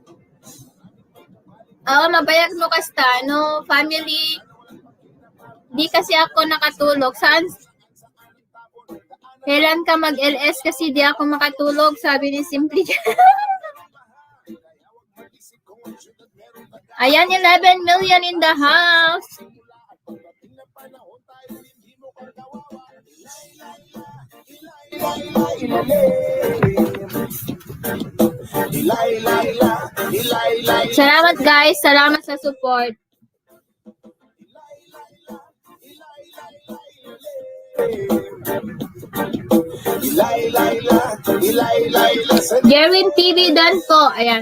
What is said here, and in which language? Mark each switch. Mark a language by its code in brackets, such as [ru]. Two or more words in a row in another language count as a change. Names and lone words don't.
[ilo] Oo, mabayag mo kasta, family. [tl] Di kasi ako nakatulog. Saan? Kailan ka mag-LS kasi di ako makatulog, sabi ni Simply. [en] Ayan, 11 million in the house. [tl] Salamat guys, salamat sa support. Jerwin TV dan po. Ayan.